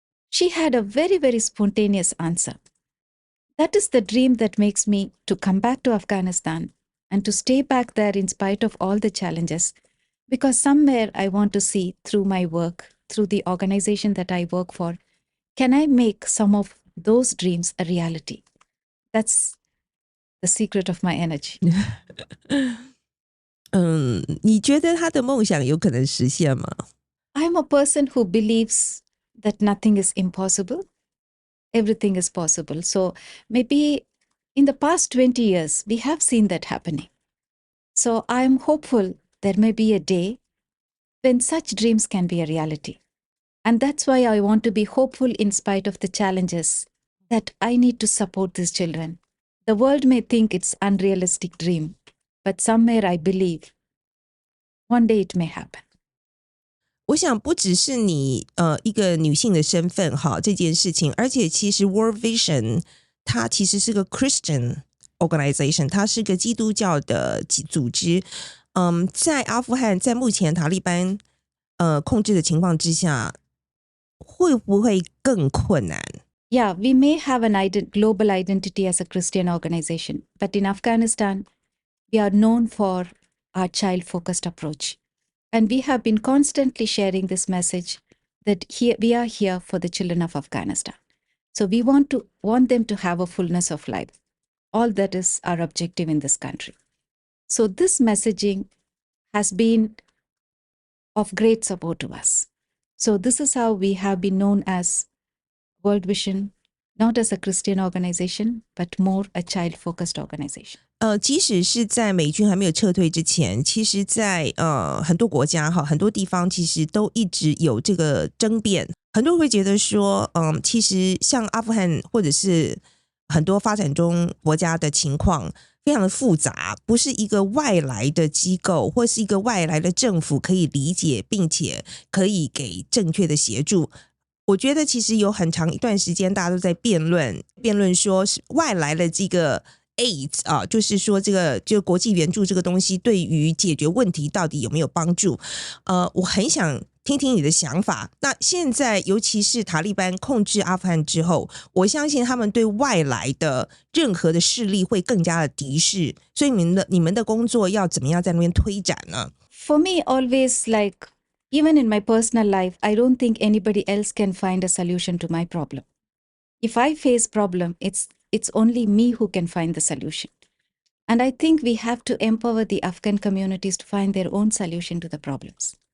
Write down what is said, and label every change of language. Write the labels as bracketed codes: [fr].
[en] She had a very, very spontaneous answer. That is the dream that makes me to come back to Afghanistan and to stay back there in spite of all the challenges, because somewhere I want to see through my work, through the organization that I work for, can I make some of those dreams a reality? That's the secret of my energy. [zh] 你觉得他的梦想有可能实现吗？ [en] I'm a person who believes that nothing is impossible. Everything is possible. So maybe in the past 20 years, we have seen that happening. So I'm hopeful there may be a day when such dreams can be a reality. And that's why I want to be hopeful in spite of the challenges, that I need to support these children. The world may think it's an unrealistic dream, but somewhere I believe one day it may happen. [zh] 我想不只是你一个女性的身份哈这件事情，而且其实 World Vision 它其实是个 [en] Christian organization， [zh] 它是个基督教的组织。在阿富汗在目前塔利班控制的情况之下，会不会更困难？ [en] Yeah, we may have an global identity as a Christian organization, but in Afghanistan, we are known for our child-focused approach. And we have been constantly sharing this message that we are here for the children of Afghanistan. So we want them to have a fullness of life. All that is our objective in this country. So this messaging has been of great support to us. So this is how we have been known as World Vision, not as a Christian organization, but more a child-focused organization. [zh] 即使是在美军还没有撤退之前，其实在很多国家哈，很多地方其实都一直有这个争辩。很多人会觉得说，其实像阿富汗或者是很多发展中国家的情况非常的复杂，不是一个外来的机构或是一个外来的政府可以理解并且可以给正确的协助。我觉得其实有很长一段时间大家都在辩论说是外来的这个 aid 啊，就是说这个就国际援助这个东西对于解决问题到底有没有帮助。我很想听听你的想法。那现在尤其是塔利班控制阿富汗之后，我相信他们对外来的任何的势力会更加的敌视，所以你们的工作要怎么样在那边推展呢？ [en] For me, always even in my personal life, I don't think anybody else can find a solution to my problem. If I face problem, it's only me who can find the solution. And I think we have to empower the Afghan communities to find their own solution to the problems.